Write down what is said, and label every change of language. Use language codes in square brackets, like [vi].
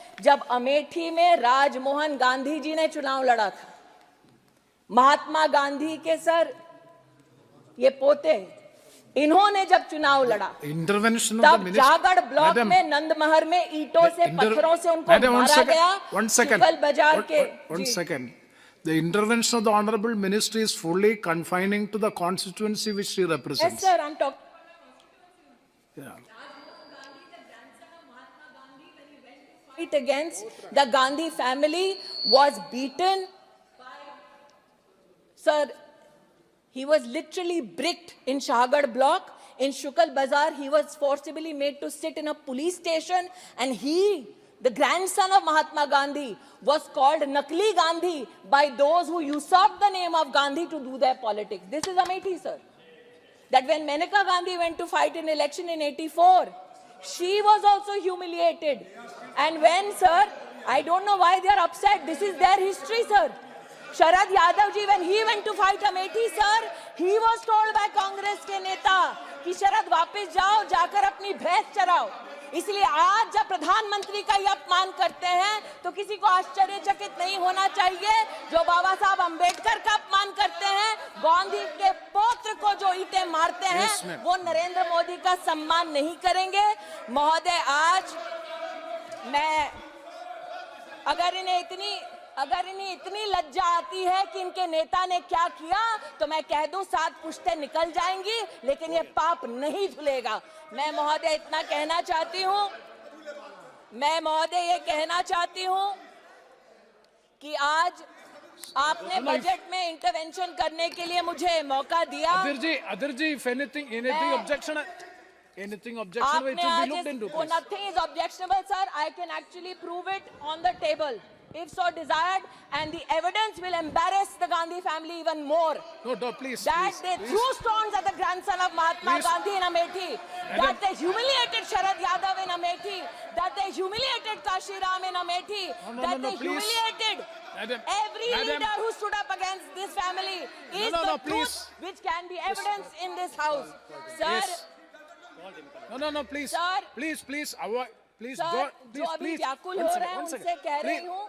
[hi] जब अमेठी में राजमोहन गांधी जी ने चुनाव लड़ा था, महात्मा गांधी के सर ये पोते, इन्होंने जब चुनाव लड़ा तब जागड़ ब्लॉक में नंदमहर में ईंटों से पत्थरों से उनको मारा गया। शुक्ल बाजार के [en] The intervention of the Honorable Minister is fully confining to the constituency which she represents. Yes, sir, I'm talking. Yeah. Fight against the Gandhi family was beaten. Sir, he was literally bricked in Shahagad block. In Shukal Bazar, he was forcibly made to sit in a police station, and he, the grandson of Mahatma Gandhi, was called Nakli Gandhi by those who usurped the name of Gandhi to do their politics. This is Amethi, sir. That when Maneka Gandhi went to fight in election in 84, she was also humiliated. And when, sir, I don't know why they are upset. This is their history, sir. Sharad Yadav ji, when he went to fight Amethi, sir, he was told by Congress [hi] के नेता कि शरद वापस जाओ, जाकर अपनी भैंस चराओ। इसलिए आज जब प्रधानमंत्री का ये अपमान करते हैं तो किसी को आश्चर्यचकित नहीं होना चाहिए। जो बाबा साहब अंबेडकर का अपमान करते हैं, गांधी के पौत्र को जो ईंटें मारते हैं, वो नरेंद्र मोदी का सम्मान नहीं करेंगे। महोदय, आज मैं अगर इन्हें इतनी लज्जा आती है कि इनके नेता ने क्या किया, तो मैं कह दूं 7 पुश्तें निकल जाएंगी, लेकिन ये पाप नहीं धुलेगा। मैं महोदय इतना कहना चाहती हूं, ये कहना चाहती हूं कि आज आपने बजट में इंटरवेंशन करने के लिए मुझे मौका दिया। [en] Adhir ji, if anything objection, it will be looked into. Nothing is objectionable, sir. I can actually prove it on the table, if so desired, and the evidence will embarrass the Gandhi family even more. No, please. That they threw stones at the grandson of Mahatma Gandhi in Amethi, that they humiliated Sharad Yadav in Amethi, that they humiliated Kashi Ram in Amethi, that they humiliated every leader who stood up against this family. Is the truth which can be evidence in this house. Sir, No, please. Sir, please avoid. Please, [hi] sir, जो अभी व्याकुल हो रहे हैं उनसे कह रही हूँ,